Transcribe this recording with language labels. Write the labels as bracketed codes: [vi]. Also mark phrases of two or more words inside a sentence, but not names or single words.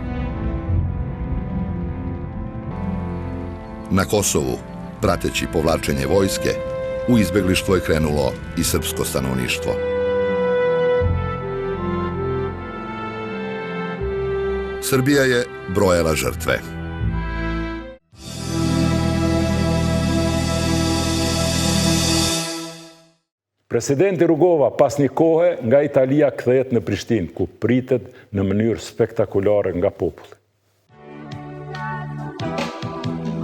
[sr] Na Kosovu, prateći povlačenje vojske, u izbeglištvo je krenulo i srpsko stanovništvo. Srbija je brojala žrtve. [sq] Presidenti Rugova pas një kohe nga Italia kthehet në Prishtinë, ku pritet në mënyrë spektakolare nga populli.